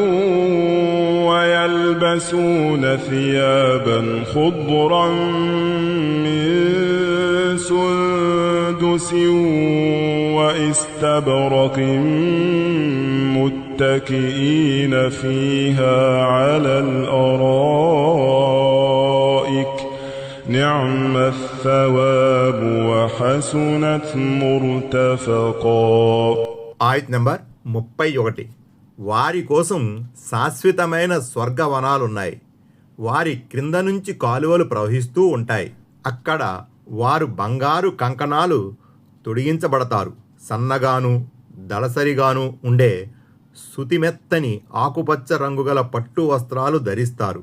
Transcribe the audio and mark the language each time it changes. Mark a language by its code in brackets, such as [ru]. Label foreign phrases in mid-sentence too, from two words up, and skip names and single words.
[ar] ويلبسون ثيابا خضرا من سندس واستبرق متكئين فيها على الأرائك نعم الثواب وحسنت مرتفقا. [te] ఆయత్ నంబర్ 31. వారి కోసం శాశ్వతమైన స్వర్గవనాలున్నాయి. వారి క్రింద నుంచి కాలువలు ప్రవహిస్తూ ఉంటాయి. అక్కడ వారు బంగారు కంకణాలు తొడిగించబడతారు. సన్నగాను దళసరిగాను ఉండే సుతిమెత్తని ఆకుపచ్చ రంగుగల పట్టు వస్త్రాలు ధరిస్తారు.